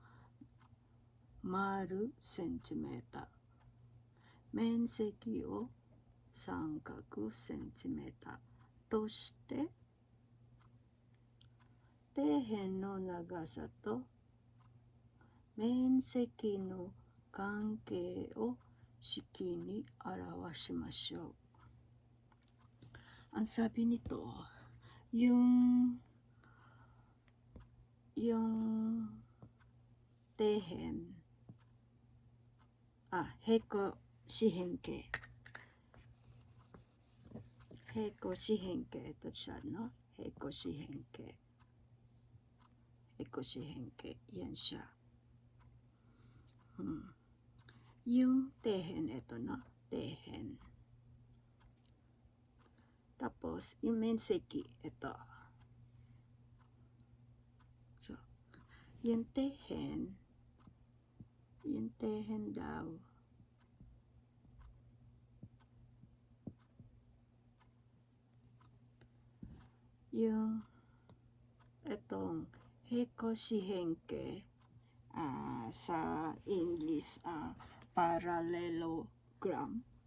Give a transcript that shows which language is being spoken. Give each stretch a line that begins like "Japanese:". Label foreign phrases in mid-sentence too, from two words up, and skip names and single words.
Japanese: 丸センチメーター、面積を三角センチメーターとして、底辺の長さと面積の関係を式に表しましょう。
Filipino: Ang sabi nito, yung tehen,
Japanese: 平行四辺形。平行四辺形と
Filipino: siya, no?
Japanese: 平行四辺形。平行四辺形.
Filipino: Yan siya. Yung tehen, ito, no? Tehen. Tapos, yung menseki, ito. So, yung tehen daw, yung itong
Japanese: 平行四辺形,
Filipino: sa English, parallelogram.